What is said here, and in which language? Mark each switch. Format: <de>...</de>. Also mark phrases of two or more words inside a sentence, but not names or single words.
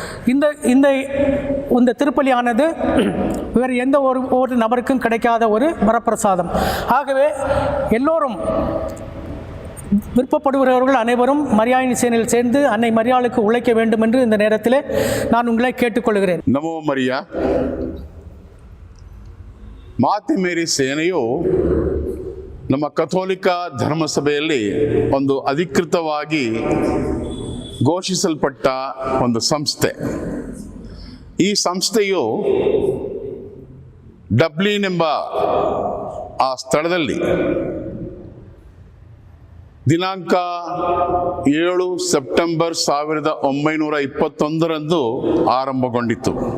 <ta>இந்த திருப்பலியானது வேறு எந்த ஒரு நபருக்கும் கிடைக்காத ஒரு வரப்பிரசாதம். ஆகவே எல்லோரும் விருப்பப்படுகிறவர்கள் அனைவரும் மரியாயின் சேனையில் சேர்ந்து அன்னை மரியாளுக்கு உழைக்க வேண்டும் என்று இந்த நேரத்தில் நான் உங்களை கேட்டுக்கொள்கிறேன்.</ta> <kn>ನಮೋ ಮರಿಯ. ಮಾತೆ ಮೇರಿ ಸೇನೆಯು ನಮ್ಮ ಕಥೋಲಿಕ ಧರ್ಮಸಭೆಯಲ್ಲಿ ಒಂದು ಅಧಿಕೃತವಾಗಿ ಘೋಷಿಸಲ್ಪಟ್ಟ ಒಂದು ಸಂಸ್ಥೆ. ಈ ಸಂಸ್ಥೆಯು ಡಬ್ಲಿನ್ ಎಂಬ ಆ ಸ್ಥಳದಲ್ಲಿ ದಿನಾಂಕ 7 ಸೆಪ್ಟೆಂಬರ್ 1921 ಆರಂಭಗೊಂಡಿತು.</kn>